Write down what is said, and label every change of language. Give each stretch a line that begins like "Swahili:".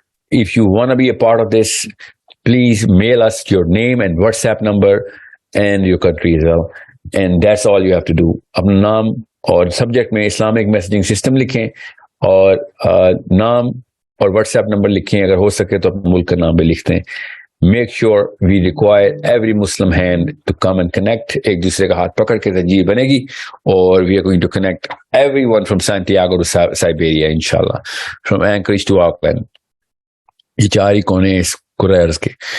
English: If you want to be a part of this, please mail us your name and WhatsApp number and your country as well, and that's all you have to do.
Urdu: اپنا نام اور subject میں Islamic messaging system لکھیں اور نام اور what's app number لکھیں, اگر ہو سکے تو اپنے ملک کا نام بھی لکھتے ہیں.
English: Make sure we require every Muslim hand to come and connect.
Urdu: ایک دوسرے کا ہاتھ پکڑ کے تنظیم بنے گی, اور
English: we are going to connect everyone from Santiago to Siberia, inshallah, from Anchorage to Auckland.
Urdu: یہ 4 ہی کونے اس کرۂ ارض کے.